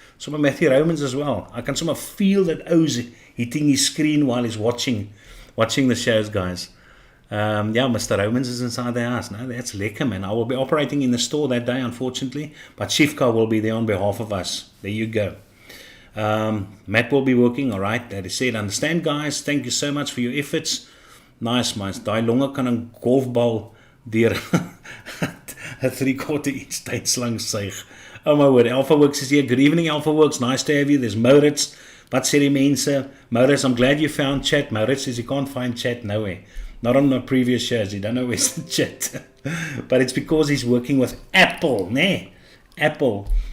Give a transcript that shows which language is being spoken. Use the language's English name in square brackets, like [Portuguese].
[English] Some of Matthew Romans as well. I can somehow feel that O's hitting his screen while he's watching the shows, guys. Mr. Romans is inside the house. No, that's lekker, man. I will be operating in the store that day, unfortunately, but Shifka will be there on behalf of us. There you go. Matt will be working, all right. That is said. Understand, guys. Thank you so much for your efforts. Nice, man. [Afrikaans] Daai longe kan 'n golfbal deur 'n 3/4 inch tydslang suig. [English] Oh my word, Alpha Works is here. Good evening, Alpha Works. Nice to have you. There's Mauritz. [Afrikaans] Wat sê die mense? [English] Mauritz, I'm glad you found chat. Mauritz says he can't find chat nowhere. Not on the previous shows. He don't know where's the chat. But it's because he's working with Apple, né? Apple.